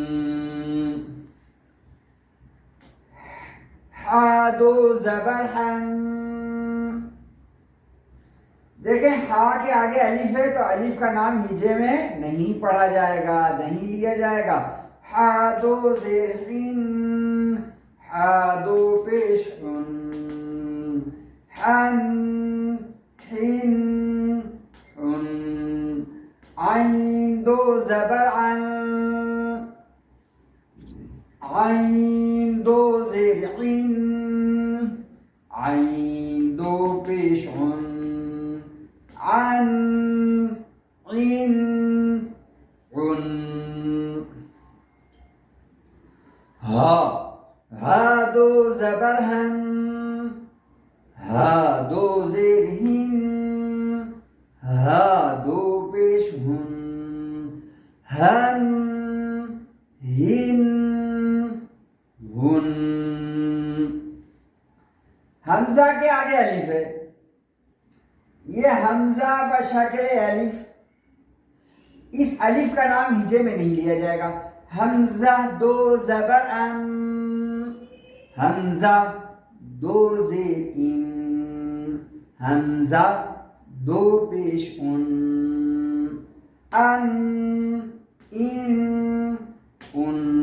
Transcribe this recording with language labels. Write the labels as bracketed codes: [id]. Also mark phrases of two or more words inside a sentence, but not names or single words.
[ur] ہا دو زبر ہَن. دیکھیں ہا کے آگے الف ہے تو الف کا نام ہجے میں نہیں پڑھا جائے گا، نہیں لیا جائے گا. ہا دو زیر ہِن ہا دو پیش ہُن ہَن ہِن ہُن. عین دو زبر اَن عین دو زیر اِن عین دو پیش ہُن اَن اِن اُن. ہا دو زبر ہَن ہا دو زیر ہِن ہا دو پیش ہُن ہَن ہِن ہُن. ہمزہ کے آگے الف ہے، یہ ہمزہ بشکل الف، اس الف کا نام ہجے میں نہیں لیا جائے گا. ہمزہ دو زبر اَن ہمزہ دو زیر اِن ہمزہ دو پیش اُن اَن اِن اُن.